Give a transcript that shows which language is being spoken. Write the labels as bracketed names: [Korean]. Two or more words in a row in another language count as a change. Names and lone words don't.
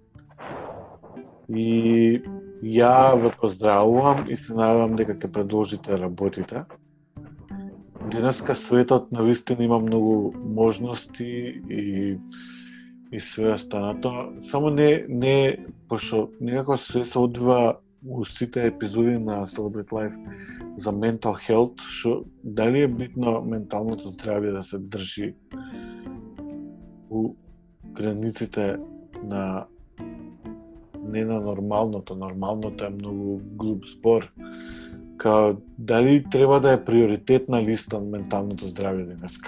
[Macedonian] И ја ве поздравувам и се надевам дека ќе продолжите да работите. Денеска светот навистина има многу можности и све останато. Само не пошто некако све се одвива у сите епизоди на Celebrate Life за [English] mental health, [Macedonian] што дали е битно менталното здравје да се држи у границите на не на нормалното. Нормалното е многу глуп збор. Као дали треба да е приоритетна листа на менталното здравје денеска?